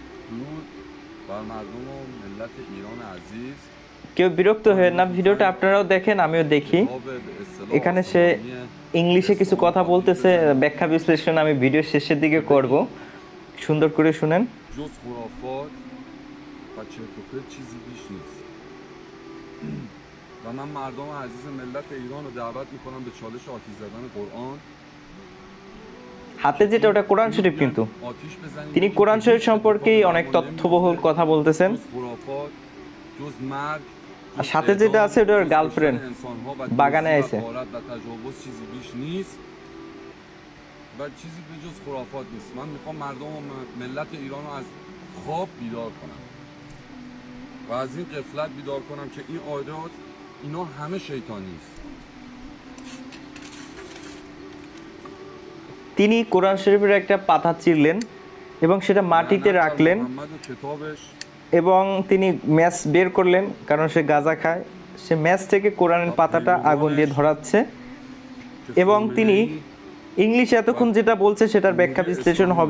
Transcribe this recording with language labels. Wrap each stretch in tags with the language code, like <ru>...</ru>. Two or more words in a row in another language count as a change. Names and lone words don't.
<fa>درود بر مردم و ملت ایران عزیز</fa> <bn>কেউ বিরক্ত হয়ে না, ভিডিওটা আপনারাও দেখেন আমিও দেখি। এখানে সে ইংলিশে কিছু কথা বলতেছে, ব্যাখ্যা বিশ্লেষণ আমি ভিডিও শেষের দিকে করব, সুন্দর করে শুনেন।</bn> <fa>جز خرافات و چرت و پرت چیزی بیش نیست و من مردم عزیز ملت ایران رو دعوت میکنم به چالش آتش زدن قرآن।</fa> <bn>হাতে যেটা ওটা কোরআন শরীফ, কিন্তু তিনি কোরআন শরীফ সম্পর্কেই অনেক তথ্যবহুল কথা বলতেছেন। আর সাথে যেটা আছে ওটা ওর গার্লফ্রেন্ড বাগানে আছে।</bn> <fa>و چیزی به جز خرافات نیست. من میخوام مردم و ملت ایران رو از خواب بیدار کنم و از این غفلت بیدار کنم که این عادات اینا همه شیطانی است।</fa> <bn>তিনি কোরআন শরীফের একটা পাতা চিরলেন এবং সেটা মাটিতে রাখলেন এবং তিনি ম্যাচ বের করলেন, কারণ সে গাঁজা খায়। সে ম্যাচ থেকে কোরআনের পাতাটা আগুন দিয়ে ধরাচ্ছে এবং তিনি ইংলিশে এতক্ষণ যেটা বলছে সেটার ব্যাখ্যা বিশ্লেষণ হবে।</bn>